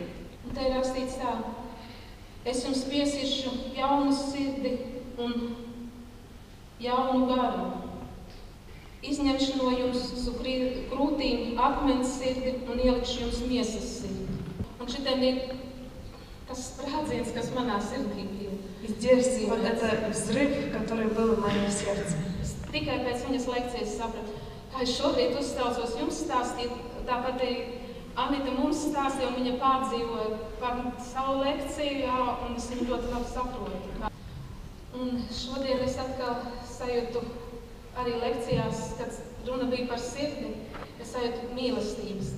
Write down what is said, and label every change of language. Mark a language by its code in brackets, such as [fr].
[lv] Un te ir rakstīts tā: es jums piesiršu jaunu sirdi un jaunu garu. Izņemšu no jums krūtīm akmens sirdi un ielikšu jums miesas sirdi. Un šitiem ir tas sprādziens, kas manā sirdī bija. [ru] Здесь вот это взрыв, который был в моем сердце. [lv] Tikai pēc viņas lekcijas sapratu, kā es šobrīd uzstāstos jums stāstīt, tāpat arī Anita mums stāstīja, un viņa pārdzīvoja par savu lekciju, jā, un es viņu ļoti labi saprotu. Un šodien es atkal sajūtu arī lekcijās, kad runa bija par sirdi, es sajūtu mīlestības.